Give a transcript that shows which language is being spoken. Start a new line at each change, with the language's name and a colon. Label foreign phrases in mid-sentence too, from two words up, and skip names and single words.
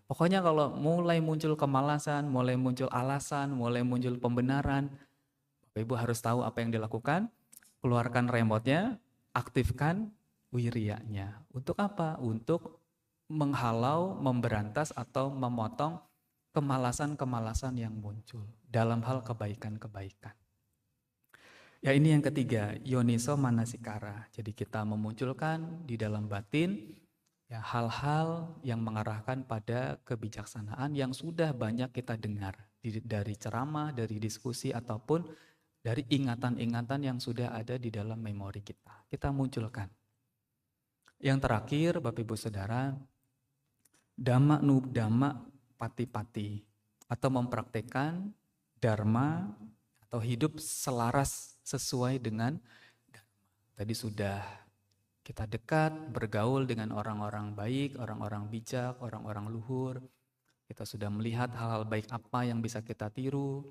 Indonesian: Pokoknya kalau mulai muncul kemalasan, mulai muncul alasan, mulai muncul pembenaran, Bapak Ibu harus tahu apa yang dilakukan, keluarkan remote-nya, aktifkan wiryanya. Untuk apa? Untuk menghalau, memberantas atau memotong kemalasan-kemalasan yang muncul dalam hal kebaikan-kebaikan. Ya ini yang ketiga,
Pali: yoniso manasikara.
Indonesian: Jadi kita memunculkan di dalam batin ya hal-hal yang mengarahkan pada kebijaksanaan yang sudah banyak kita dengar dari ceramah, dari diskusi ataupun dari ingatan-ingatan yang sudah ada di dalam memori kita. Kita munculkan. Yang terakhir, Bapak Ibu Saudara,
Pali: dhamma nubdhamma pati-pati
Indonesian: atau mempraktekkan dharma atau hidup selaras sesuai dengan dharma. Tadi sudah kita dekat, bergaul dengan orang-orang baik, orang-orang bijak, orang-orang luhur. Kita sudah melihat hal-hal baik apa yang bisa kita tiru.